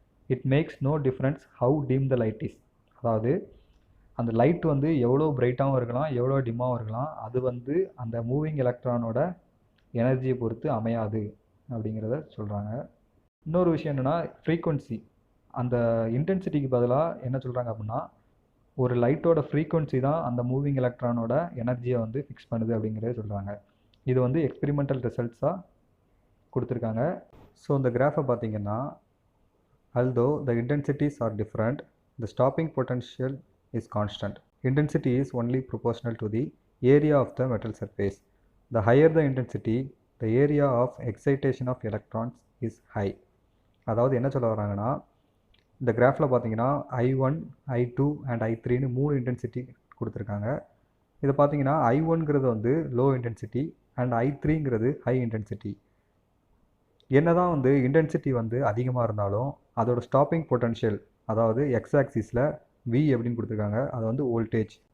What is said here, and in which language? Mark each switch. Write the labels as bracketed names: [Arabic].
[English] It makes no difference how dim the light is. [Tamil] அதாவது அந்த light வந்து எவ்வளோ பிரைட்டாகவும் இருக்கலாம், எவ்வளோ டிம்மாகவும் இருக்கலாம், அது வந்து அந்த மூவிங் எலக்ட்ரானோட எனர்ஜியை பொறுத்து அமையாது அப்படிங்கிறத சொல்கிறாங்க. இன்னொரு விஷயம் என்னென்னா ஃப்ரீக்வன்சி, அந்த இன்டென்சிட்டிக்கு பதிலாக என்ன சொல்கிறாங்க அப்படின்னா, ஒரு லைட்டோட ஃப்ரீக்வன்சி தான் அந்த மூவிங் எலக்ட்ரானோட எனர்ஜியை வந்து ஃபிக்ஸ் பண்ணுது அப்படிங்கிறத சொல்கிறாங்க. இது வந்து எக்ஸ்பெரிமெண்டல் ரிசல்ட்ஸாக கொடுத்துருக்காங்க. ஸோ இந்த கிராஃபை பார்த்தீங்கன்னா, [English] although the intensities are different, the stopping potential is constant. Intensity is only proportional to the area of the metal surface. The higher the intensity, the area of excitation of electrons is high. [Tamil] அதாவது என்ன சொல்ல வராங்கன்னா, இந்த கிராஃபில் பார்த்தீங்கன்னா I1, I2 and I3ன்னு 3 intensity கொடுத்துருக்காங்க. இதை பார்த்தீங்கன்னா I1ங்கிறது வந்து low intensity and I3ங்கிறது high intensity. என்ன தான் வந்து இன்டென்சிட்டி வந்து அதிகமாக இருந்தாலும் அதோட ஸ்டாப்பிங் பொட்டன்ஷியல், அதாவது எக்ஸ் ஆக்சிஸில் V அப்படின்னு கொடுத்துருக்காங்க, அது வந்து வோல்டேஜ்.